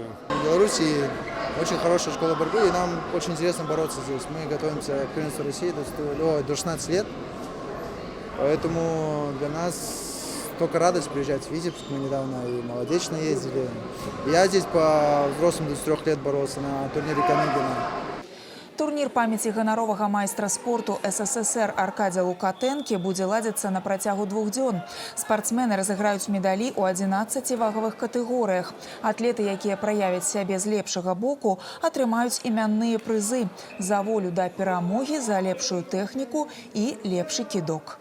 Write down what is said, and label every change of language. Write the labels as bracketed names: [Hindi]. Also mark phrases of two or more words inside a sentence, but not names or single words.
[Russian] В Беларуси очень хорошая школа борьбы, и нам очень интересно бороться здесь. Мы готовимся к первенству России до 16 лет, поэтому для нас только радость приезжать в Витебск. Мы недавно и молодечно ездили. Я здесь по взрослым до 3 лет боролся на турнире Каныгина. [Belarusian] Турнір памяці ганаровага майстра спорту СССР Аркадзя Лукатэнкі будзе ладзіцца на працягу 2 дзён. Спартсмены разыграюць медалі ў 11 вагавых катэгорыях. Атлеты, якія праявяць сябе з лепшага боку, атрымаюць імянныя прызы за волю да перамогі, за лепшую тэхніку і лепшы кідок.